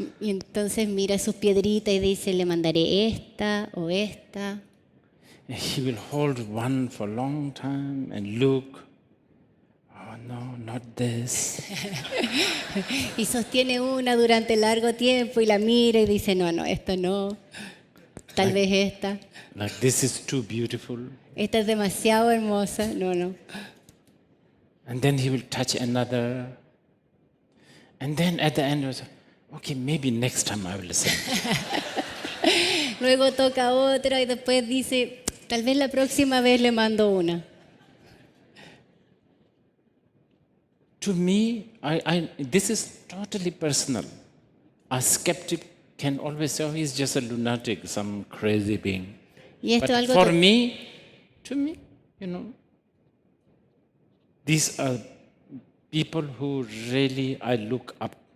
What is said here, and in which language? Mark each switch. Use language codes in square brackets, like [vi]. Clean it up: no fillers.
[es] Y entonces mira sus piedritas y dice, le mandaré esta o esta. [en] And he will hold one for a long time and look. Oh no, not this. [es] Y sostiene una durante largo tiempo y la mira y dice, no, no, esta no. Tal vez esta. [en] Like this is too beautiful. [es] Esta es demasiado hermosa. No, no. [en] And then he will touch another. And then at the end, he will say, okay, maybe next time I will send. [es] Luego toca otra y después dice, tal vez la próxima vez le mando una. [en] To me, this is totally personal. A skeptic can always say, oh, he's just a lunatic, some crazy being. [es] Y esto [en] But [es] es algo [en] for me, to me, these are people who really I look up.